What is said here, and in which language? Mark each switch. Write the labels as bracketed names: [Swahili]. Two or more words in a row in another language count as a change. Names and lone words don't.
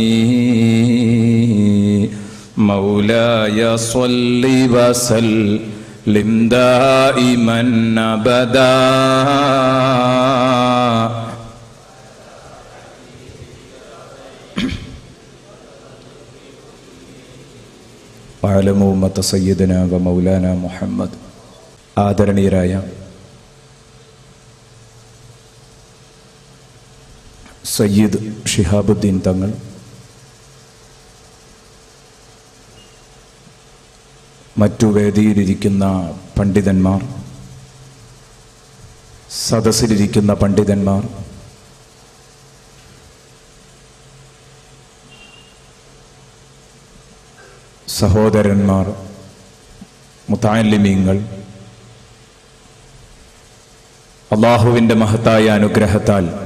[Arabic] مولاي صل وسلم دائما أبدا وعلموا أمة سيدنا ومولانا محمد. [Malayalam] ആദരണീയരായ സയ്യിദ് ഷിഹാബുദ്ദീൻ തങ്ങൾ, മറ്റു വേദിയിലിരിക്കുന്ന പണ്ഡിതന്മാർ, സദസ്സിലിരിക്കുന്ന പണ്ഡിതന്മാർ, സഹോദരന്മാർ, മുതഅല്ലിമീങ്ങൾ, അല്ലാഹുവിൻ്റെ മഹത്തായ അനുഗ്രഹത്താൽ